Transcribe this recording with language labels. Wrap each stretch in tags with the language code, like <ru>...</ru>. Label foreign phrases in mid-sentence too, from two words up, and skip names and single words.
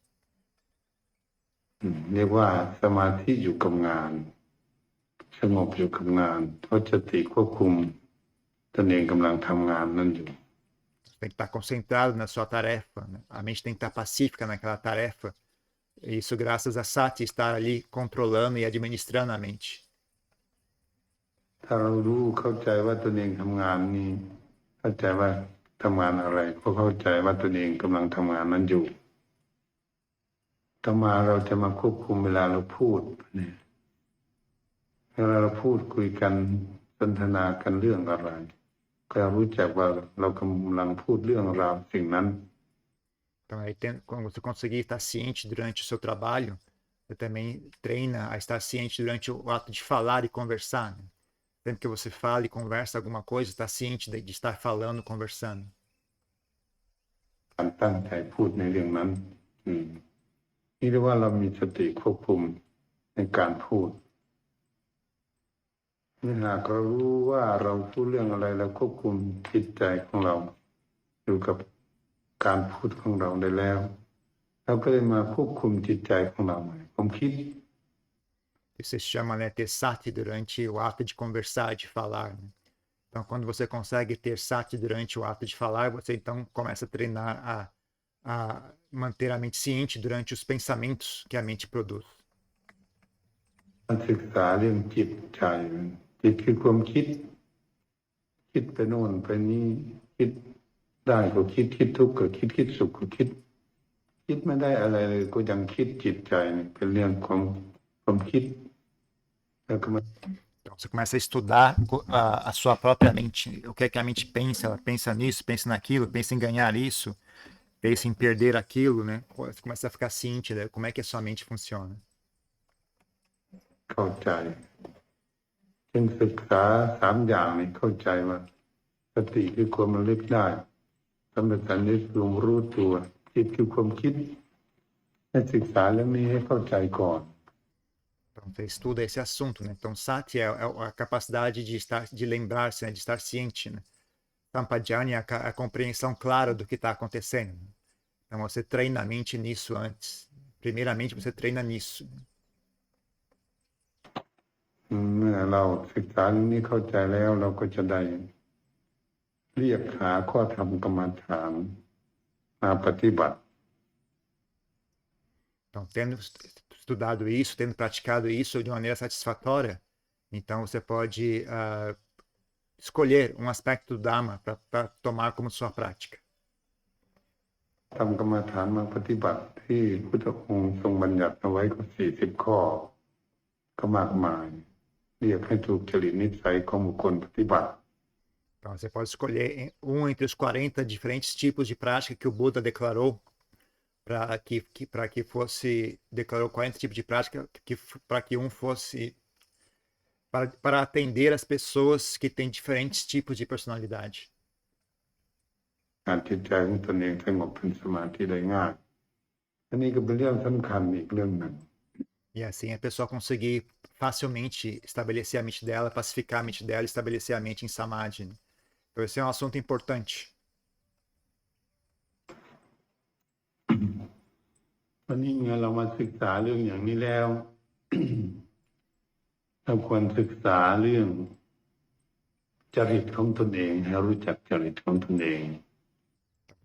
<th>เรียกว่าสมาธิอยู่กับงานสงบอยู่กับงานเพราะสติควบคุมตนเองกำลังทำงานนั่นอยู่</th> <pt>Tem que estar concentrado na sua tarefa, né? A mente tem que estar pacífica naquela tarefa. Isso graças a Sati estar ali controlando e administrando a mente.</pt> <th>ถ้าเรารู้เข้าใจว่าตนเองทำงานนี้เข้าใจว่าทำงานอะไรก็เข้าใจว่าตนเองกำลังทำงานนั้นอยู่ต่อมาเราจะมาควบคุมเวลาเราพูดเนี่ยเวลาเราพูดคุยกันสนทนากันเรื่องอะไรก็รู้จักว่าเรากำลังพูดเรื่องราวสิ่งนั้น</th> <pt>Então, aí quando você conseguir estar ciente durante o seu trabalho, você também treina a estar ciente durante o ato de falar e conversar, né? Sempre que você fala e conversa alguma coisa, está ciente de estar falando, conversando.</pt> <th>การตั้งใจพูดในเรื่องนั้นนี่เรียกว่าเรามีสติควบคุมในการพูดนี่หากเรารู้ว่าเราพูดเรื่องอะไรเราควบคุมจิตใจของเราอยู่กับการพูดของเราได้แล้วเราก็เลยมาควบคุมจิตใจของเราใหม่ผมคิด</th> <pt>Isso se chama, né, ter sati durante o ato de conversar, de falar, né? Então, quando você consegue ter sati durante o ato de falar, você então começa a treinar a manter a mente ciente durante os pensamentos que a mente produz.</pt> <th>การศึกษาเรื่องจิตใจจิตคือความคิดไปโน่นไปนี่คิดได้ก็คิดทุกข์ก็คิดสุขก็คิดไม่ได้อะไรเลยก็ยังคิดจิตใจเป็นเรื่องของความคิดแล้วก็มา</th> <pt>Então, você começa a estudar a sua própria mente, o que é que a mente pensa, ela pensa nisso, pensa naquilo, pensa em ganhar isso, pensa em perder aquilo, né? Você começa a ficar ciente, né? Como é que a sua mente funciona.</pt> <th>เข้าใจจึงศึกษา3อย่างนี้เข้าใจว่าสติคือความระลึกได้สัมปชัญญะคือรู้ตัวจิตคือความคิดให้ศึกษาเรื่องนี้ให้เข้าใจก่อน</th> <pt>Então, você estuda esse assunto, né? Então, sati é a capacidade de lembrar-se, né? De estar ciente, né? Sampajanya é a compreensão clara do que está acontecendo. Então, você treina a mente nisso antes. Primeiramente, você treina nisso.</pt> <th>เมื่อเราศึกษาเรื่องนี้เข้าใจแล้วเราก็จะได้เรียกหาข้อธรรมกรรมฐานมาปฏิบัติ</th> <pt>Então, tendo estudado isso, tendo praticado isso de maneira satisfatória, então você pode escolher um aspecto do Dharma para tomar como sua prática.</pt> <th>ทำกรรมฐานมาปฏิบัติที่พุทธองค์ทรงบัญญัติเอาไว้ก็40 ข้อก็มากมายเรียกให้ถูกจริตนิสัยของบุคคลปฏิบัติ</th> <pt>Então, você pode escolher entre os 40 diferentes tipos de prática que o Buda declarou declarou 40 tipos de prática para que um fosse para atender as pessoas que têm diferentes tipos de personalidade.</pt> <th>การจิตใจของตนเองสงบเป็นสมาธิได้ง่ายอันนี้ก็เป็นเรื่องสำคัญอีกเรื่องหนึ่ง</th> <pt>E assim a pessoa conseguir facilmente estabelecer a mente dela, pacificar a mente dela, estabelecer a mente em samadhi. Então esse é um assunto importante.</pt> <th>วันนี้เมื่อเรามาศึกษาเรื่องอย่างนี้แล้ว เราควรศึกษาเรื่องจริตของตนเองให้รู้จักจริตของตนเอง</th>